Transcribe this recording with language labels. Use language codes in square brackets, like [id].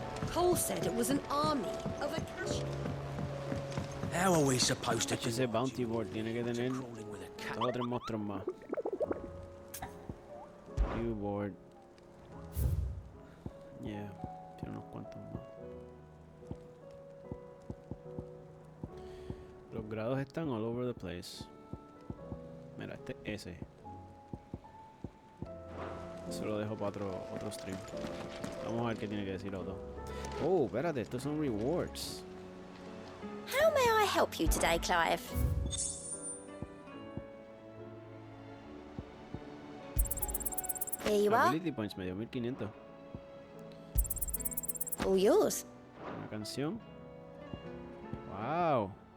[en] Cole said it was an army of a cash. How are we supposed to [es] Ese bounty board tiene que tener dos o tres monstruos más. [en] View board. [es] Yeah, tiene unos cuantos más. Los grados están [en] all over the place. [es] Mira, este ese. Se lo dejo para otro stream. Vamos a ver qué tiene que decir otro. Oh, espérate, estos son rewards. [en] How may I help you today, Clive? Here you are. [es] Ability points me dio 1500. [en] All yours. [es] Una canción. Wow.